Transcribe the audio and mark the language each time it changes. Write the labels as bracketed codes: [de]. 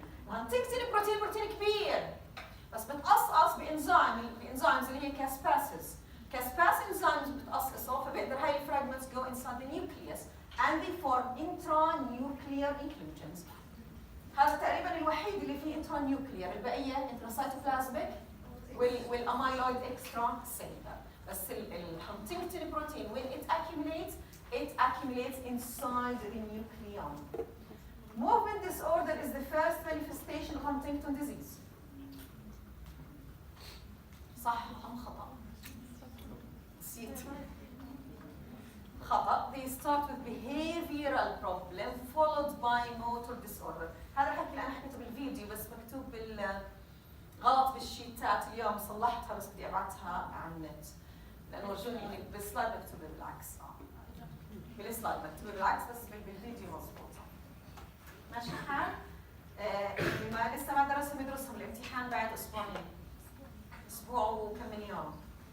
[ar] Huntington بروتين كبير بس بتقصقص بانزيمز اللي هي كاسباسز. كاسباس enzymes بتقصقصه فبيقدر هاي الفراجمنتس [en] go inside the nucleus and they form intranuclear inclusions. [ar] هذا تقريبا الوحيد اللي فيه intranuclear، البقيه intracytoplasmic والاميلويد اكسترا سيلولر. بس الهانتنجتون بروتين [en] when it accumulates inside the nucleon. Movement disorder is the first manifestation of Huntington disease. [ar] صح أم خطأ؟ نسيت. خطأ. [en] They start with behavioral problem followed by motor disorder. [ar] هذا الحكي اللي أنا حكيته بالفيديو بس مكتوب غلط بالشيتات اليوم صلحتها بس بدي أبعتها على النت لأنه ورجوني إني بالسلايد مكتوبة بالعكس. بالسلايد مكتوبة بالعكس بس بالفيديو مضبوطة. ماشي الحال؟ اللي ما لسه ما درسهم يدرسهم الامتحان بعد أسبوعين. أسبوع وكم من يوم.